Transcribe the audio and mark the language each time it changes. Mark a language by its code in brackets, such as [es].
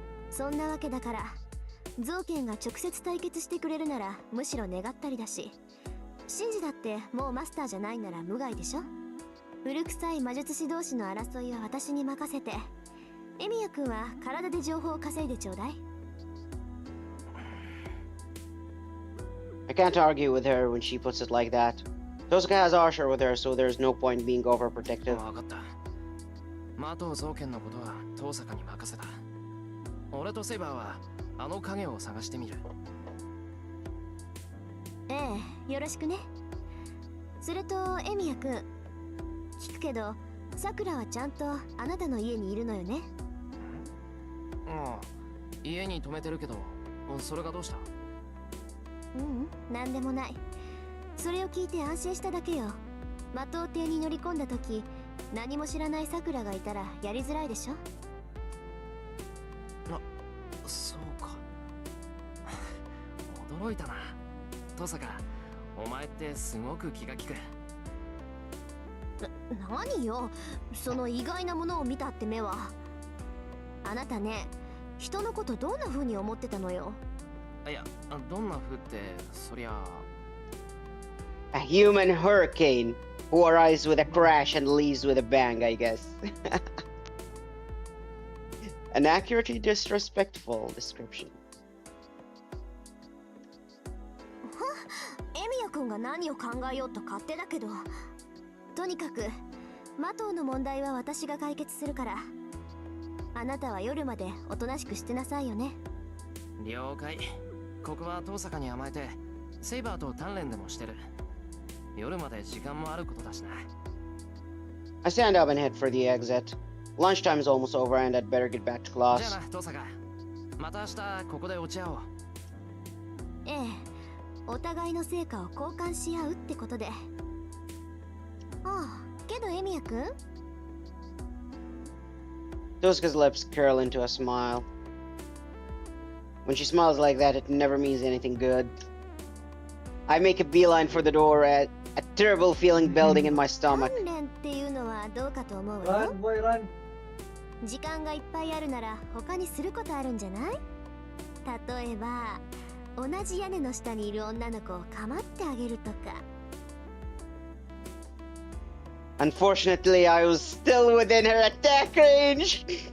[ja] そんなわけだから、造剣が直接対決してくれるならむしろ願ったりだし、神事だってもうマスターじゃないなら無害でしょ。古臭い魔術師同士の争いは私に任せて、エミヤ君は体で情報を稼いでちょうだい。 [en] I can't argue with her when she puts it like that. Tosca has Archer with her, so there's no point being overprotective. [ja] 分かった。魔刀造剣のことは遠坂に任せた。俺とセイバーはあの影を探してみる。ええ、よろしくね。それとエミヤ君、聞くけどさくらはちゃんとあなたの家にいるのよね。ああ、家に泊めてるけど、それがどうした。ううん、なんでもない。それを聞いて安心しただけよ。魔刀邸に乗り込んだ時、何も知らないさくらがいたらやりづらいでしょ。そうか。驚いたな。登坂、お前ってすごく気が利く。何よ、その意外なものを見たって目は。あなたね、人のことどんな風に思ってたのよ。いや、どんな風ってそりゃ。 [en] A human hurricane who arrives with a crash and leaves with a bang, I guess. An accurately disrespectful description. [ja] エミヤ君が何を考えようと勝手だけど、とにかく魔刀の問題は私が解決するから、あなたは夜までおとなしくしてなさいよね。了解。ここは遠坂に甘えてセイバーと鍛錬でもしてる。夜まで時間もあることだしな。 [en] I stand up and head for the exit. Lunchtime is almost over and I'd better get back to [ja] じゃあ [en] class. [ja] な、遠坂。また明日ここで落ち合おう。ええ、お互いの成果を交換し合うってことで。ああ、けどエミヤ君、 [en] Tosca's lips curl into a smile. When she smiles like that, it never means anything good. I make a beeline for the door at a terrible feeling building in my stomach. [ja] 鍛錬っていうのはどうかと思うわよ。 [en] Run, boy, run. [ja] 時間がいっぱいあるなら他にすることあるんじゃない？例えば同じ屋根の下にいる女の子を構ってあげるとか。 [en] Unfortunately, I was still within her attack range.